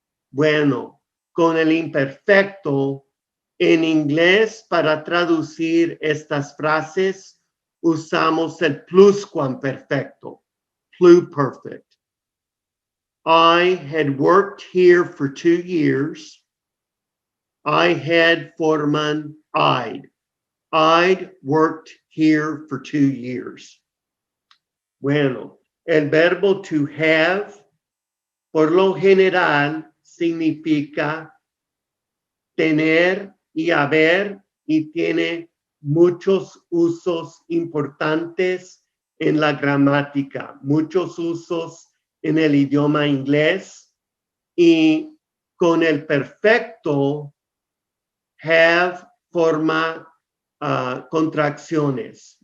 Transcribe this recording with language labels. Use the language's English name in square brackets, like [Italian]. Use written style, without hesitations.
[Spanish] Bueno, con el imperfecto en inglés para traducir estas frases usamos el pluscuamperfecto, pluperfect. [English] I had worked here for 2 years. I had [Spanish] forman [English] I'd. I'd worked here for 2 years. [Spanish] Bueno, el verbo to have, por lo general, significa tener y haber y tiene muchos usos importantes en la gramática, muchos usos en el idioma inglés y con el perfecto have forma contracciones.